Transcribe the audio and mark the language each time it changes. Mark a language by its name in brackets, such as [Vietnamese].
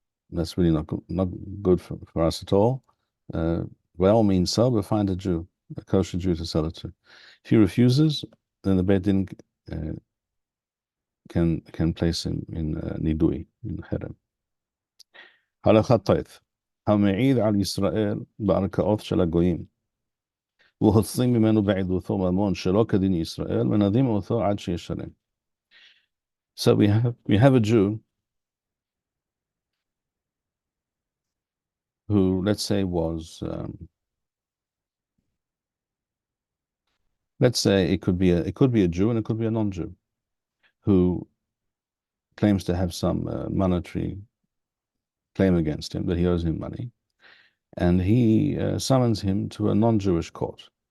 [English] That's really not good for us at all. By all means, sell, but find a Jew, a kosher Jew to sell it to. If he refuses, then the Beit Din can place him in nidui, in herem. [Hebrew] Halakha Taith, המעיד על ישראל בערכאות של הגויים, והוצאים ממנו בעדותו ממון שלא כדין ישראל, ונדים אותו עד שישלם. [English] So we have a Jew who, let's say, was let's say it could be a Jew and it could be a non-Jew who claims to have some monetary claim against him, that he owes him money, and he summons him to a non-Jewish court,